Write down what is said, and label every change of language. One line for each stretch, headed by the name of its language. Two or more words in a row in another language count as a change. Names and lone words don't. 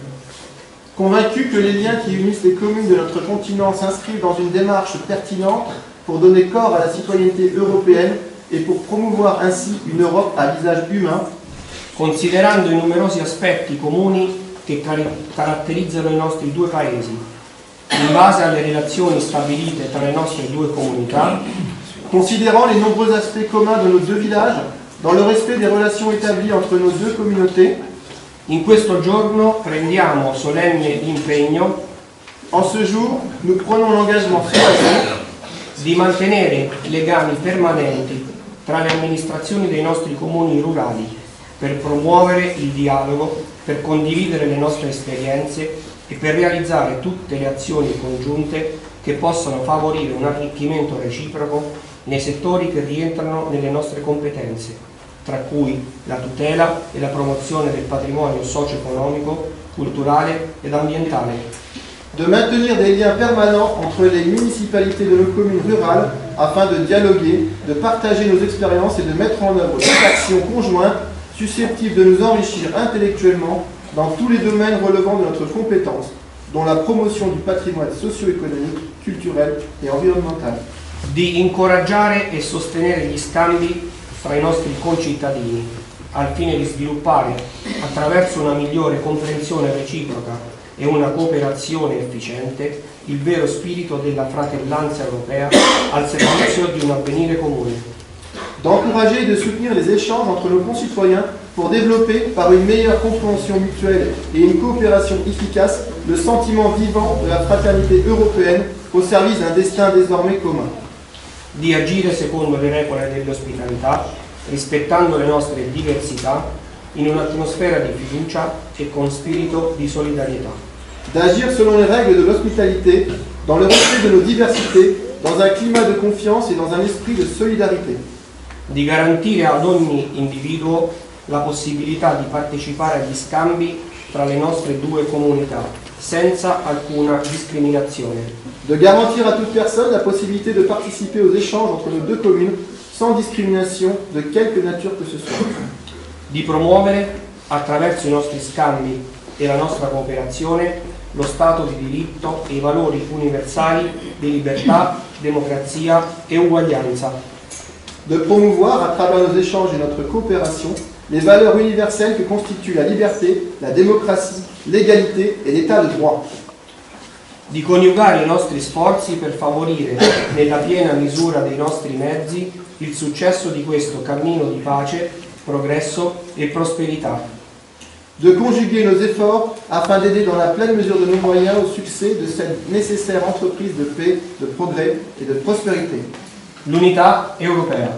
French: convaincus que les liens qui unissent les communes de notre continent s'inscrivent dans une démarche pertinente pour donner corps à la citoyenneté européenne et pour promouvoir ainsi une Europe à visage humain,
Italian: considerando i numerosi aspetti comuni che caratterizzano i nostri due paesi, in base alle relazioni stabilite tra le nostre due comunità,
French: considérant les nombreux aspects communs de nos deux villages, dans le respect des relations établies entre nos deux communautés,
Italian: in questo giorno prendiamo solenne l'impegno
French: en ce jour, nous prenons l'engagement solennel
Italian: di mantenere legami permanenti tra le amministrazioni dei nostri comuni rurali per promuovere il dialogo, per condividere le nostre esperienze e per realizzare tutte le azioni congiunte che possano favorire un arricchimento reciproco nei settori che rientrano nelle nostre competenze, tra cui la tutela e la promozione del patrimonio socio-economico, culturale ed ambientale.
French: de maintenir des liens permanents entre les municipalités de nos communes rurales afin de dialoguer, de partager nos expériences et de mettre en œuvre des actions conjointes susceptibles de nous enrichir intellectuellement dans tous les domaines relevant de notre compétence, dont la promotion du patrimoine socio-économique, culturel et environnemental.
Italian: Di incoraggiare e sostenere gli scambi fra i nostri concittadini al fine di sviluppare, attraverso una migliore comprensione reciproca e una cooperazione efficiente, il vero spirito della fratellanza europea al servizio di un avvenire comune.
French: d'encourager et de soutenir les échanges entre nos concitoyens pour développer, par une meilleure compréhension mutuelle et une coopération efficace, le sentiment vivant de la fraternité européenne au service d'un destin désormais commun.
Italian: Di agire secondo le regole dell'ospitalità, rispettando le nostre diversità, in un'atmosfera di fiducia e con spirito di solidarietà.
French: D'agir selon les règles de l'hospitalité, dans le respect de nos diversités, dans un climat de confiance et dans un esprit de solidarité.
Italian: Di garantire ad ogni individuo la possibilità di partecipare agli scambi tra le nostre due comunità, senza alcuna discriminazione.
French: De garantir à toute personne la possibilité de participer aux échanges entre nos deux communes, sans discrimination de quelque nature que ce soit.
Italian: Di promuovere, attraverso i nostri scambi e la nostra cooperazione, lo Stato di diritto e i valori universali di libertà, democrazia e uguaglianza.
French: De promouvoir, à travers nos échanges et notre coopération, les valeurs universelles que constituent la liberté, la démocratie, l'égalité et l'état de droit.
Italian: Di coniugare i nostri sforzi per favorire, nella piena misura dei nostri mezzi, il successo di questo cammino di pace, progresso et prosperità.
French: De conjuguer nos efforts afin d'aider dans la pleine mesure de nos moyens au succès de cette nécessaire entreprise de paix, de progrès et de prospérité.
Italian: L'unità europea.